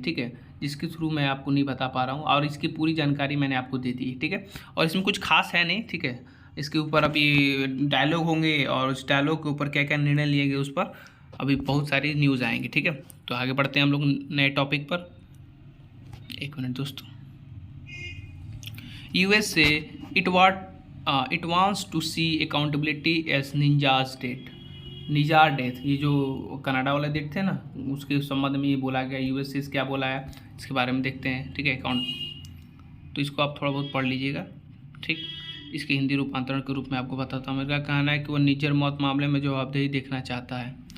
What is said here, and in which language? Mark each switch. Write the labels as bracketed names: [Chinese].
[Hindi] ठीक है, जिसके थ्रू मैं आपको नहीं बता पा रहा हूँ, और इसकी पूरी जानकारी मैंने आपको दे दी है। ठीक है, और इसमें कुछ खास है नहीं। ठीक है, इसके ऊपर अभी डायलॉग होंगे और उस डायलॉग के ऊपर क्या क्या निर्णय लिए गए उस पर अभी बहुत सारी न्यूज़ आएंगी। ठीक है, तो आगे बढ़ते हैं हम लोग नए टॉपिक पर। 1 मिनट दोस्तों। [English] USA it wants to see accountability as ninja's death। [Hindi] Nizar death, ये जो कनाडा वाले डेथ थे ना, उसके संबंध में ये बोला गया। USA से क्या बोला है इसके बारे में देखते हैं। ठीक है, तो इसको आप थोड़ा बहुत पढ़ लीजिएगा। ठीक, इसके हिंदी रूपांतरण के रूप में आपको बताता हूँ। मेरा कहना है कि वो निज्जर मौत मामले में जवाबदेही देखना चाहता है।